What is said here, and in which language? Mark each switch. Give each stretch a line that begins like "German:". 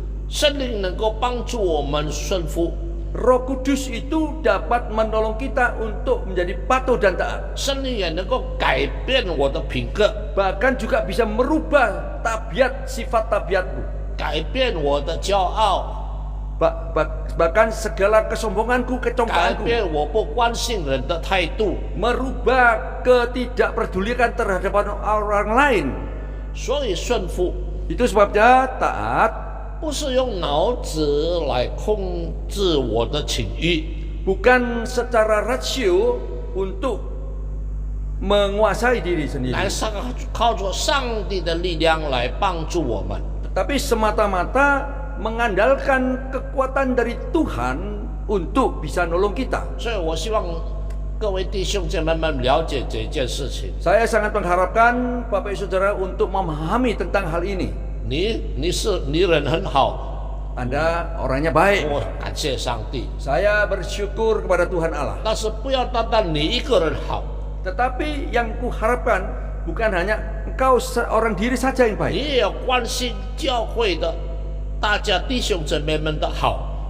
Chinese: 圣灵能够帮助我们顺服，
Indonesian: Roh Kudus itu dapat menolong kita untuk menjadi patuh dan taat.
Chinese: 圣灵也能够改变我的品格，
Indonesian: Bahkan juga bisa merubah sifat tabiatku.
Chinese: 改变我的骄傲，
Indonesian: Bahkan segala kesombonganku,
Chinese: 改
Indonesian: kecongkaanku.
Chinese: 变我不关心人的态度。
Indonesian: Merubah ketidakpedulian terhadap orang lain.
Chinese: 所以顺服
Indonesian: Itu sebabnya taat
Chinese: 不是用脑子来控制我的情欲，
Indonesian: bukan secara rasio untuk menguasai diri sendiri,
Chinese: 来靠着上帝的力量来帮助我们。
Indonesian: tapi semata-mata mengandalkan kekuatan dari Tuhan untuk bisa nolong kita.
Chinese: 所以我希望各位弟兄姐妹们了解这件事情。
Indonesian: Saya sangat mengharapkan Bapak Ibu Saudara untuk memahami tentang hal ini.
Chinese: 你人很好，
Indonesian: Anda orangnya baik.
Chinese: 我感谢上帝。
Indonesian: Saya bersyukur kepada Tuhan Allah.
Chinese: 但是不要单单你一个人好，
Indonesian: Tetapi yang kuharapkan bukan hanya engkau seorang diri saja yang
Chinese: 你
Indonesian: baik.
Chinese: 也要关心教会的大家弟兄姊妹们的好。